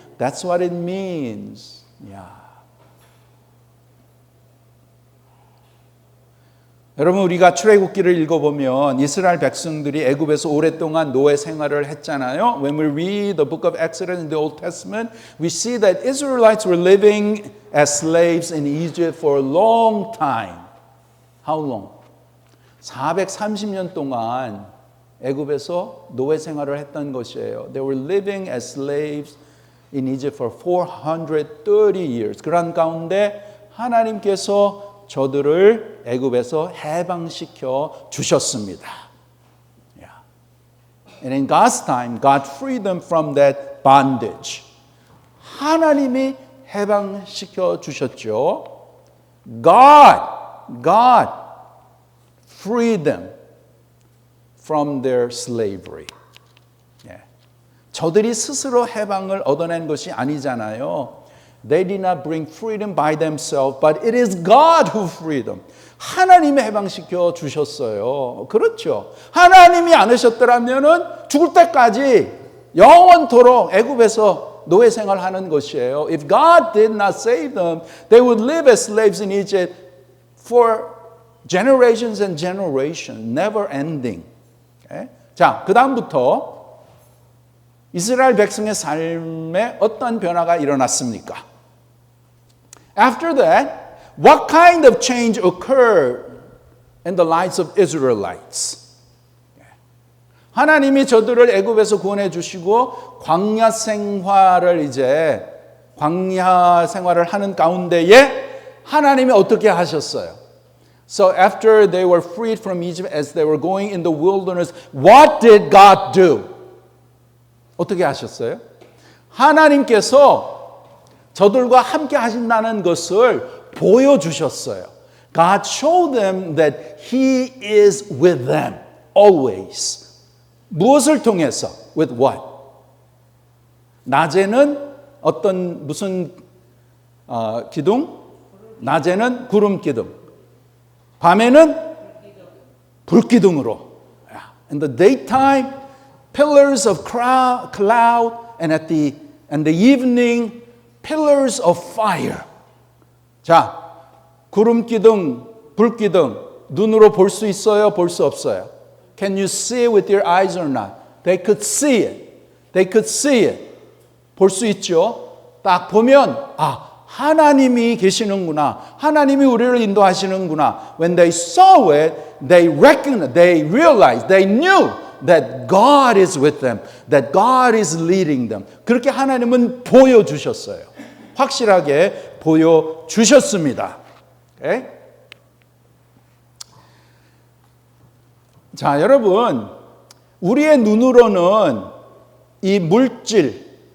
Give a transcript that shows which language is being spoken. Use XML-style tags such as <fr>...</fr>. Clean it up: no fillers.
<en>That's what it means. Yeah.</en> <ko>여러분 우리가 출애굽기를 읽어보면 이스라엘 백성들이 애굽에서 오랫동안 노예 생활을 했잖아요.</ko> <en>When we read the book of Exodus in the Old Testament, we see that Israelites were living as slaves in Egypt for a long time. How long?</en> <ko>430년 동안 애굽에서 노예 생활을 했던 것이에요.</ko> <en>They were living as slaves in Egypt for 430 years.</en> <ko>그런 가운데 하나님께서 저들을 애굽에서 해방시켜 주셨습니다.</ko> <en>Yeah. And in God's time, God freed them from that bondage.</en> <ko>하나님이 해방시켜 주셨죠.</ko> <en>God freed them from their slavery.</en> <ko>예. 저들이 스스로 해방을 얻어낸 것이 아니잖아요.</ko> <en>They did not bring freedom by themselves, but it is God who freed them.</en> <ko>하나님이 해방시켜 주셨어요. 그렇죠. 하나님이 안 하셨더라면은 죽을 때까지 영원토록 애굽에서 노예 생활하는 것이에요.</ko> <en>If God did not save them, they would live as slaves in Egypt for generations and generations, never ending. Okay?</en> <ko>자, 그 다음부터 이스라엘 백성의 삶에 어떤 변화가 일어났습니까?</ko> <en>After that, what kind of change occurred in the lives of Israelites?</en> <ko>하나님이 저들을 애굽에서 구원해 주시고 광야 생활을 하는 가운데에 하나님이 어떻게 하셨어요?</ko> <en>So after they were freed from Egypt as they were going in the wilderness, what did God do?</en> <ko>어떻게 하셨어요? 하나님께서 저들과 함께 하신다는 것을 보여주셨어요.</ko> <en>God showed them that He is with them always.</en> <ko>무엇을 통해서?</ko> <en>With what?</en> <ko>낮에는 무슨 기둥? 낮에는 구름 기둥. 밤에는 불기둥으로.</ko> <en>In the daytime, pillars of cloud, and in the evening, pillars of fire.</en> <ko>자, 구름 기둥, 불기둥, 눈으로 볼 수 있어요? 볼 수 없어요?</ko> <en>Can you see it with your eyes or not? They could see it. They could see it.</en> <ko>볼 수 있죠? 딱 보면 하나님이 계시는구나. 하나님이 우리를 인도하시는구나.</ko> <en>When they saw it, they recognized, they realized, they knew that God is with them, that God is leading them.</en> <ko>그렇게 하나님은 보여주셨어요. 확실하게 보여주셨습니다.</ko> <en>Okay?</en> <ko>자, 여러분, 우리의 눈으로는 이 물질,</ko>